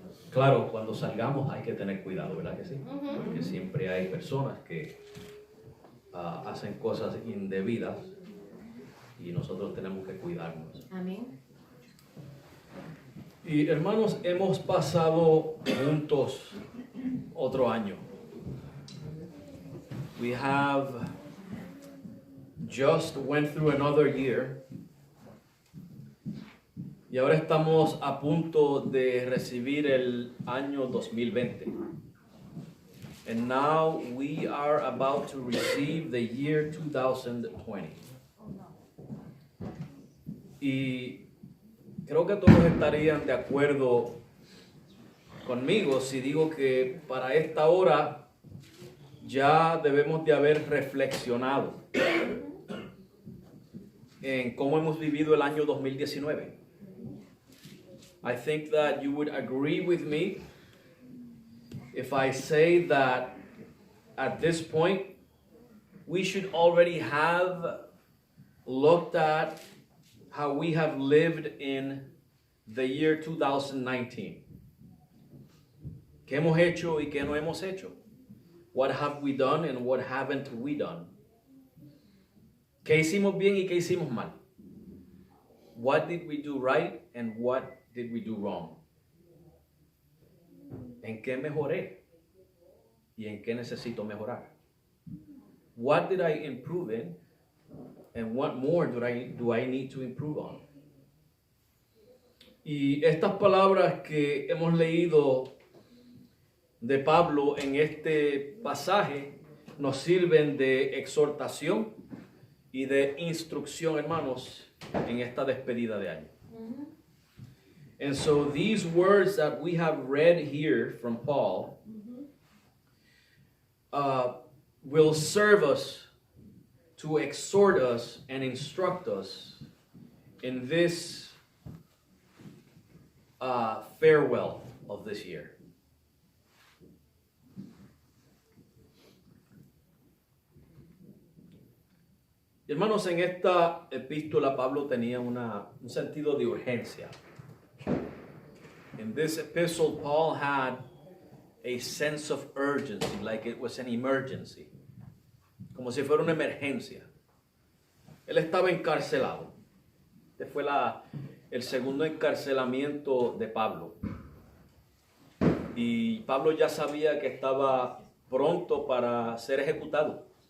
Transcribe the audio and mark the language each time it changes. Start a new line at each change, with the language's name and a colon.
Spanish: Claro, cuando salgamos hay que tener cuidado, ¿verdad que sí? Porque siempre hay personas que hacen cosas indebidas y nosotros tenemos que cuidarnos. Amén. Y, hermanos, hemos pasado juntos otro año.
English: We have just went through another year.
Spanish: Y ahora estamos a punto de recibir el año 2020.
English: And now we are about to receive the year 2020.
Spanish: Y creo que todos estarían de acuerdo conmigo si digo que para esta hora ya debemos de haber reflexionado en cómo hemos vivido el año 2019.
English: I think that you would agree with me if I say that at this point we should already have looked at how we have lived in the year 2019.
Spanish: ¿Qué hemos hecho y qué no hemos hecho?
English: What have we done and what haven't we done?
Spanish: ¿Qué hicimos bien y qué hicimos mal?
English: What did we do right and what did we do wrong?
Spanish: ¿En qué mejoré? ¿Y en qué necesito mejorar?
English: What did I improve in? And what more do I need to improve on?
Spanish: Y estas palabras que hemos leído de Pablo en este pasaje nos sirven de exhortación y de instrucción, hermanos, en esta despedida de año.
English: And so these words that we have read here from Paul will serve us to exhort us and instruct us in this farewell of this year.
Spanish: Hermanos, en esta epístola Pablo tenía un sentido de urgencia.
English: In this epistle, Paul had a sense of urgency, like it was an emergency.
Spanish: Como si fuera una emergencia. Él estaba encarcelado. Este fue el segundo encarcelamiento de Pablo. Y Pablo ya sabía que estaba pronto para ser ejecutado.